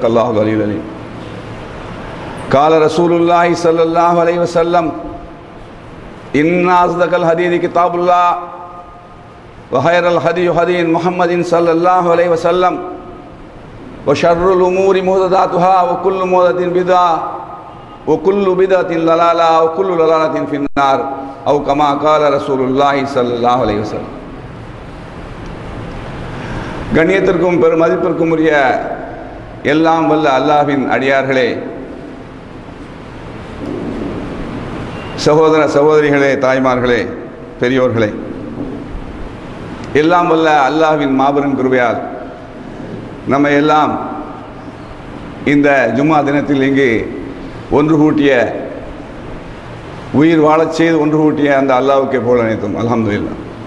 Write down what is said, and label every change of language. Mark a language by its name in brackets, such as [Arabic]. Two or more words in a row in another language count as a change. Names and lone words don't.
[Arabic] الله العلي العظيم قال رسول الله صلى الله عليه وسلم إن أصدق الحديث كتاب الله وخير الهدي هدي محمد صلى الله عليه وسلم وشر الأمور محدثاتها وكل محدثة بدعة وكل بدعة ضلالة وكل ضلالة في النار أو كما قال رسول الله صلى الله عليه وسلم. [Tamil] கண்ணியத்திற்கும் பெருமதிப்பிற்கும் உரிய எல்லாம் வல்ல அல்லாஹ்வின் அடியார்களே, சகோதர சகோதரிகளே, தாய்மார்களே, பெரியோர்களே, எல்லாம் வல்ல அல்லாஹ்வின் மாபெரும் கிருபையால் நம்ம எல்லாம் இந்த ஜும்மா தினத்தில் இங்கு ஒன்று கூட்டிய, உயிர் வாழச் செய்து ஒன்று கூட்டிய அந்த அல்லாஹ்வுக்கே புகழ் அனைத்தும் அல்ஹம்துலில்லாஹ்.